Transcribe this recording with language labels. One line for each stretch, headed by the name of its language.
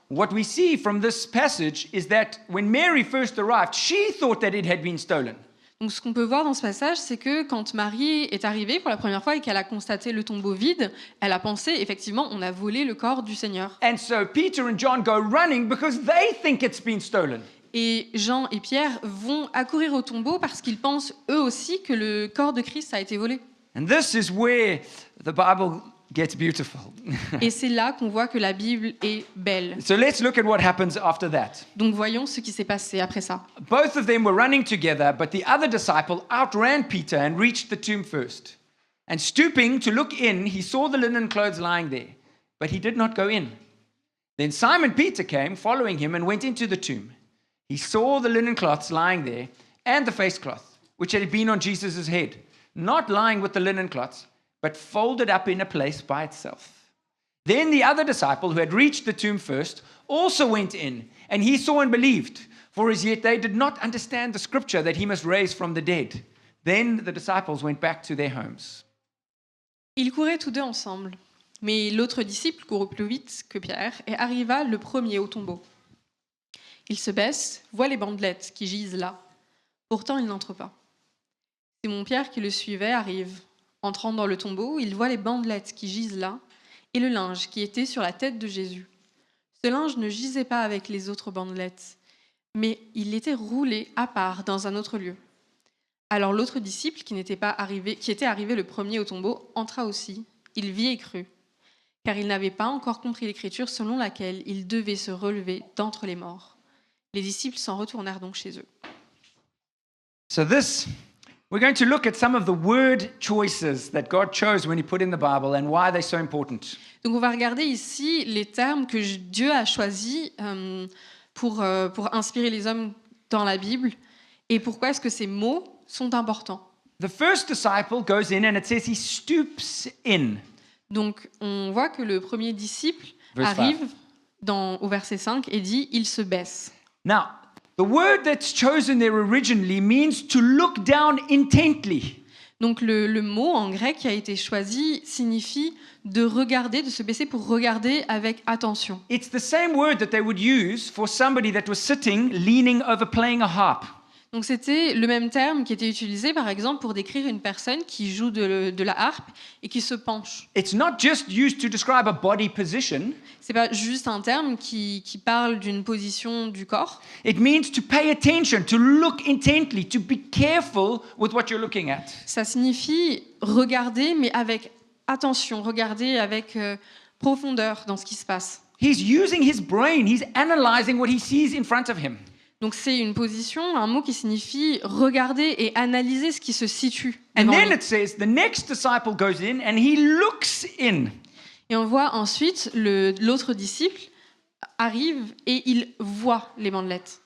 English: What we see from this passage is that when Mary first arrived, she thought that it had been stolen.
French: Donc ce qu'on peut voir dans ce passage, c'est que quand Marie est arrivée pour la première fois et qu'elle a constaté le tombeau vide, elle a pensé, effectivement, on a volé le corps du Seigneur.
English: And so Peter and John go running because they think it's been stolen.
French: Et Jean et Pierre vont accourir au tombeau parce qu'ils pensent eux aussi que le corps de Christ a été volé.
English: And this is where the Bible gets beautiful.
French: Et c'est là qu'on voit que la Bible est belle.
English: So let's look at what happens after that.
French: Donc voyons ce qui s'est passé après ça.
English: Both of them were running together, but the other disciple outran Peter and reached the tomb first. And stooping to look in, he saw the linen clothes lying there, but he did not go in. Then Simon Peter came, following him, and went into the tomb. He saw the linen cloths lying there, and the face cloth, which had been on Jesus' head, not lying with the linen cloths, but folded up in a place by itself. Then the other disciple who had reached the tomb first also went in, and he saw and believed, for as yet they did not understand the scripture that he must raise from the dead. Then the disciples went back to their homes.
French: Ils couraient tous deux ensemble, mais l'autre disciple courut plus vite que Pierre et arriva le premier au tombeau. Il se baisse, voit les bandelettes qui gisent là. Pourtant, il n'entre pas. Simon-Pierre qui le suivait arrive. Entrant dans le tombeau, il voit les bandelettes qui gisent là et le linge qui était sur la tête de Jésus. Ce linge ne gisait pas avec les autres bandelettes, mais il était roulé à part dans un autre lieu. Alors l'autre disciple qui était arrivé le premier au tombeau entra aussi. Il vit et crut, car il n'avait pas encore compris l'écriture selon laquelle il devait se relever d'entre les morts. Les disciples s'en retournèrent donc chez eux.
English: So we're going to look at some of the word choices that God chose when he put in the Bible and why they're so important.
French: Donc on va regarder ici les termes que Dieu a choisis pour inspirer les hommes dans la Bible et pourquoi est-ce que ces mots sont importants.
English: The first disciple goes in and it says he stoops in.
French: Donc on voit que le premier disciple
English: Verse
French: arrive au verset 5 et dit « il se baisse ».
English: Now, the word that's chosen there originally means to look down intently.
French: Donc le mot en grec qui a été choisi signifie de regarder, de se baisser pour regarder avec attention.
English: It's the same word that they would use for somebody that was sitting, leaning over playing a harp.
French: Donc c'était le même terme qui était utilisé par exemple pour décrire une personne qui joue de la harpe et qui se penche.
English: It's not just used to describe a body position.
French: C'est pas juste un terme qui parle d'une position du corps.
English: It means to pay attention, to look intently, to be careful with what you're looking at.
French: Ça signifie regarder mais avec attention, regarder avec profondeur dans ce qui se passe.
English: He's using his brain, he's analyzing what he sees in front of him.
French: Donc c'est une position, un mot qui signifie regarder et analyser ce qui se situe.
English: And
French: devant
English: then
French: lui.
English: it says the next disciple goes in and he looks in.
French: Et on voit ensuite l'autre disciple arrive et il voit les bandelettes.